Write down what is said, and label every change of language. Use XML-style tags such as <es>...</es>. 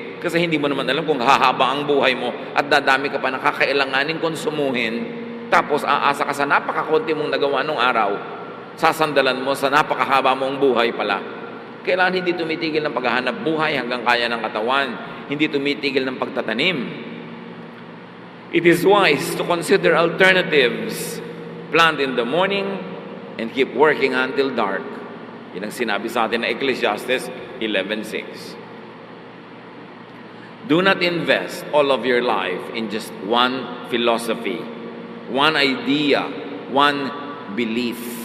<tl>Kasi hindi mo naman alam kung hahaba ang buhay mo at dadami ka pa nakakailanganing konsumuhin. Tapos aasa ka sa napakakunti mong nagawa nung araw, sasandalan mo sa napakahaba mong buhay pala. Kailangan hindi tumitigil ng paghahanap buhay hanggang kaya ng katawan. Hindi tumitigil ng pagtatanim.</tl> <en>It is wise to consider alternatives. Plant in the morning and keep working until dark.</en> <tl>Yan ang sinabi sa atin na Ecclesiastes 11:6.</tl> <en>Do not invest all of your life in just one philosophy, one idea, one belief.</en>